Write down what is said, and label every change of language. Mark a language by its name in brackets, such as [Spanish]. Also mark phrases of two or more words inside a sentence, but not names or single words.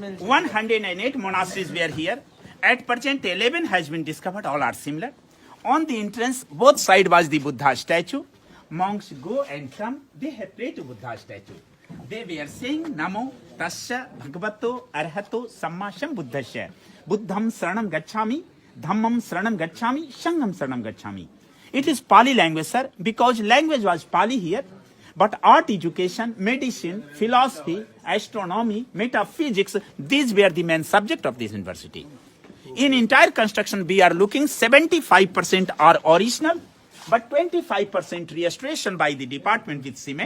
[English] 108 monasteries were here. At present 11 has been discovered. All are similar. On the entrance both side was the Buddha statue. Monks go and come. They have prayed to Buddha statue. They were saying [Pali] Namo Tasya Bhagavato Arhato Sammasam Buddhasya. Buddham Saranam Gacchami, Dhammam Saranam Gacchami, Sangam Saranam Gacchami. [English] It is Pali language, sir, because language was Pali here. But art education, medicine, philosophy, astronomy, metaphysics, these were the main subject of this university. In entire construction, we are looking 75% are original, but 25% restoration by the department with cement.